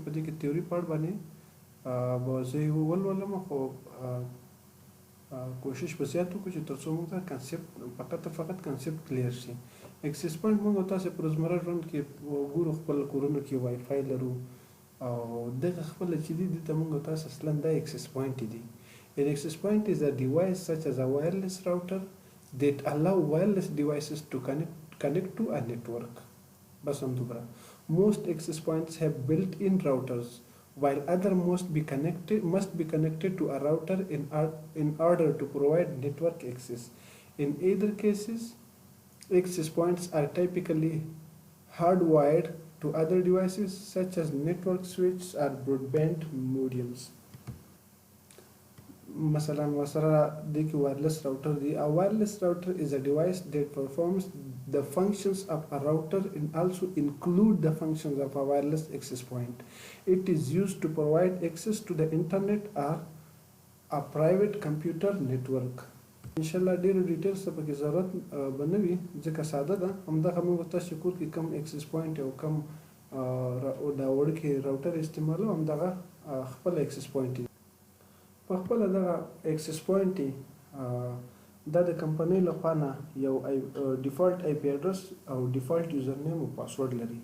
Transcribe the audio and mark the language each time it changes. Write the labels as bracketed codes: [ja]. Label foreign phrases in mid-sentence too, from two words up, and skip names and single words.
[ps] په دې کې تیوري پاړ باندې به زه یې ولولم، خو کوشش به زیات وکړو چې تر څو موږ ته کنسپټ فقط [en] concept clear [ps] شي. [en] access point [ps] موږ تاسې په روزمره ژوند کې ګورو، خپل کورونو کې وای فای لرو او دغه خپل چې دي دلته موږ تاسو اصلا دا [en] access point [ps] دي. [en] An access point is a device such as a wireless router that allow wireless devices to connect to a network. [ps] بس هم دومره. [en] Most access points have built-in routers, while other must be connected to a router in order to provide network access. In either cases, access points are typically hardwired to other devices such as network switches or broadband modems. [ps] مثلا ورسره د کې [en] wireless router [ps] دی. [en] A wireless router is a device that performs the functions of a router and also include the functions of a wireless access point. It is used to provide access to the internet or a private computer network. [ps] انشاءالله ډیرو ډیټیلز ته پکې ضرورت به نه وي ځکه ساده ده. همدغه موږ تاسو کور کې کم [en] access point [ps] او کم دا وړوکی راوټر استعمالوو، همدغه خپل [en] access point [ps] دی. په خپله دغه [en] access point [ps] دا د کمپنۍ لخوا نه یو [en] default IP address [ps] او [en] default user name [ps] او پاسورډ لري.